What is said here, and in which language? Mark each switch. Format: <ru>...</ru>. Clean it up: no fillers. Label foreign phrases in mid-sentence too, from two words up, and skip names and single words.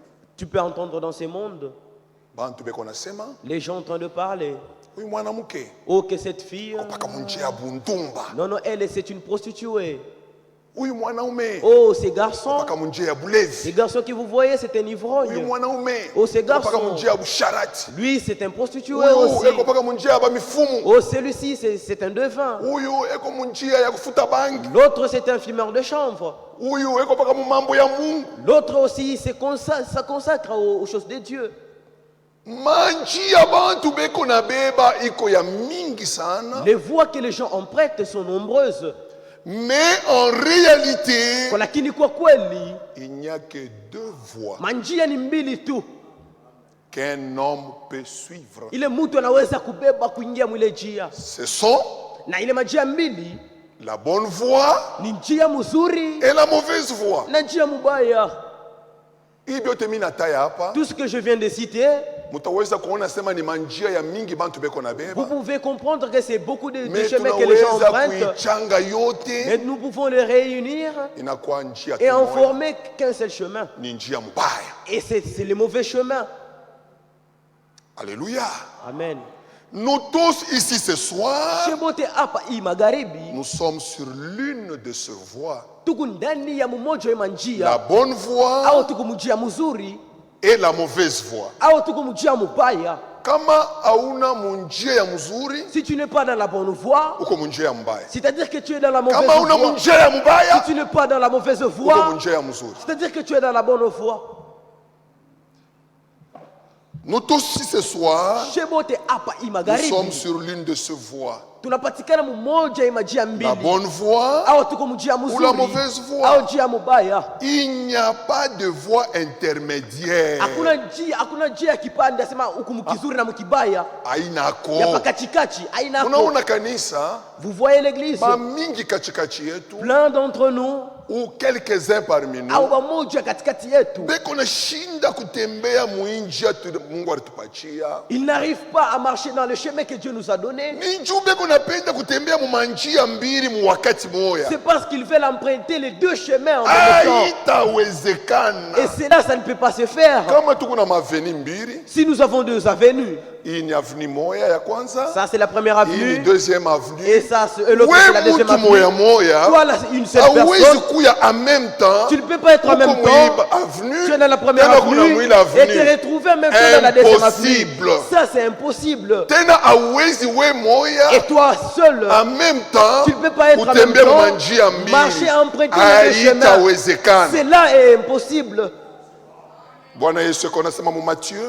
<fr>Tu peux entendre dans ces mondes</fr> <sw>bantu beko nasema</sw> <fr>les gens en train de parler.</fr> <sw>huyu mwanamke</sw> <fr>Oh, que cette fille.</fr> <sw>kopaka munjia ya buntumba,</sw> <fr>Non, non, elle, c'est une prostituée.</fr> <sw>huyu mwanaume</sw> <fr>Oh, ces garçons.</fr> <sw>kopaka munjia ya</sw> <fr>Ces</fr> <sw>bulevi,</sw> <fr>garçons que vous voyez, c'est un</fr> <sw>huyu</sw> <fr>ivrogne.</fr> <sw>mwanaume</sw> <fr>Oh, ces</fr> <sw>kopaka</sw> <fr>garçons.</fr> <sw>munjia ya busharati,</sw> <fr>Lui, c'est un prostitué</fr> <sw>huyu</sw> <fr>aussi.</fr> <sw>ekopaka munjia ya bamifumu,</sw> <fr>Oh, celui-ci, c'est un devin.</fr> <sw>huyu eko munjia ya kufuta bangi,</sw> <fr>L'autre, c'est un fumeur de chanvre.</fr> <sw>huyu ekopaka mu mambo ya Mungu.</sw> <fr>L'autre aussi, ça consacre aux choses de Dieu.</fr> <sw>Manjia bantu beko na beba iko ya mingi sana,</sw> <fr>Les voies que les gens empruntent sont nombreuses. mais en réalité</fr> <sw>Lakini kwa kweli,</sw> <fr>il n'y a que deux voies</fr> <sw>manjia ni mbili tu.</sw> <fr>qu'un homme peut suivre.</fr> <sw>Ile mtu anaweza kubeba kuingia mwile njia.</sw> <fr>Ce sont</fr> <sw>Na ile majia mbili</sw> <fr>la bonne voie</fr> <sw>ni njia mzuri</sw> <fr>et la mauvaise voie.</fr> <sw>na njia mubaya. Hivyo temi nataya hapa,</sw> <fr>Tout ce que je viens de citer,</fr> <sw>mutaweza kuona sema ni manjia ya mingi bantu beko na</sw> <fr>vous</fr> <sw>beba,</sw> <fr>pouvez comprendre que c'est beaucoup de mais chemins que les gens</fr> <sw>tunaweza</sw> <fr>empruntent.</fr> <sw>kuichanga</sw> <fr>Mais</fr> <sw>yote</sw> <fr>nous pouvons les réunir</fr> <sw>inakuwa njia</sw> <fr>et en</fr> <sw>kimoja,</sw> <fr>former qu'un seul chemin.</fr> <sw>ni njia mbaya.</sw> <fr>Et c'est le mauvais chemin. Alléluia. Amen. Nous tous ici ce soir,</fr> <sw>Shebote hapa hii magharibi</sw> <fr>nous sommes sur l'une de ces voies,</fr> <sw>tuko ndani ya mmoja wa</sw> <fr>la</fr> <sw>manjia,</sw> <fr>bonne voie</fr> <sw>au tuko mjia mzuri</sw> <fr>et la mauvaise voie.</fr> <sw>au tuko mjia mubaya. Kama hauna munjia ya mzuri,</sw> <fr>Si tu n'es pas dans la bonne voie,</fr> <sw>uko munjia ya mbaya.</sw> <fr>c'est-à-dire que tu es dans la mauvaise</fr> <sw>Kama hauna</sw> <fr>voie.</fr> <sw>munjia ya</sw> <fr>Si</fr> <sw>mbaya,</sw> <fr>tu n'es pas dans la mauvaise</fr> <sw>uko</sw> <fr>voie,</fr> <sw>munjia ya mzuri.</sw> <fr>c'est-à-dire que tu es dans la bonne voie. Nous tous ici ce soir,</fr> <sw>Shebote hapa hii</sw> <fr>nous</fr> <sw>magharibi</sw> <fr>sommes sur l'une de ces voies.</fr> <sw>tunapatikana mmoja ya majia</sw> <fr>La</fr> <sw>mbili,</sw> <fr>bonne voie,</fr> <sw>au tuko mjia</sw> <fr>la</fr> <sw>mzuri</sw> <fr>mauvaise voie.</fr> <sw>au njia mubaya.</sw> <fr>il n'y a pas de voie intermédiaire.</fr> <sw>Hakuna njia ya kipande asema huku mkizuri na mkibaya, ya Ainako. pakachikachi hainako. Unaona kanisa,</sw> <fr>Vous voyez l'église,</fr> <sw>mamingi katikati yetu,</sw> <fr>plein d'entre nous ou quelques-uns parmi</fr> <sw>au</sw> <fr>nous,</fr> <sw>wamoja katikati yetu, beko nashinda kutembea muinjia Mungu alitupatia.</sw> <fr>ils n'arrivent pas à marcher dans le chemin que Dieu nous a donné.</fr> <sw>Ni njoo beko napenda kutembea mu manjia mbili mu wakati moya.</sw> <fr>C'est parce qu'ils veulent emprunter les deux chemins en même temps.</fr> <sw>Haitawezekana.</sw> <fr>Et c'est là, ça ne peut pas se faire.</fr> <sw>Kama tuko na maveni mbili,</sw> <fr>Si nous avons deux avenues,</fr> <sw>hii ni avenue moya ya kwanza,</sw> <fr>ça c'est la première</fr> <sw>hii ni</sw> <fr>avenue, deuxième avenue. et ça c'est l'autre c'est la</fr> <sw>We</sw> <fr>deuxième</fr> <sw>mutu moya</sw> <fr>avenue.</fr> <sw>moya,</sw> <fr>Toi là, une seule</fr> <sw>hauwezi</sw> <fr>personne, kuya en même temps. tu ne peux pas être en même</fr> <sw>Uko</sw> <fr>temps.</fr> <sw>muiba avenue,</sw> <fr>Tu es dans la première</fr> <sw>tena kuna</sw> <fr>avenue</fr> <sw>mwile avenue.</sw> <fr>et te retrouver en même temps dans la deuxième avenue. Impossible. Ça c'est impossible.</fr> <sw>Tena hauwezi we moya</sw> <fr>Et toi seul, en même temps tu ne peux pas être en même</fr> <sw>kutembea</sw> <fr>temps,</fr> <sw>manjia mbili.</sw> <fr>marcher, emprunter les deux chemins.</fr> <sw>Haitawezekana.</sw> <fr>Cela est impossible.</fr> <sw>Bwana Yesu konasema mu Matthieu,</sw>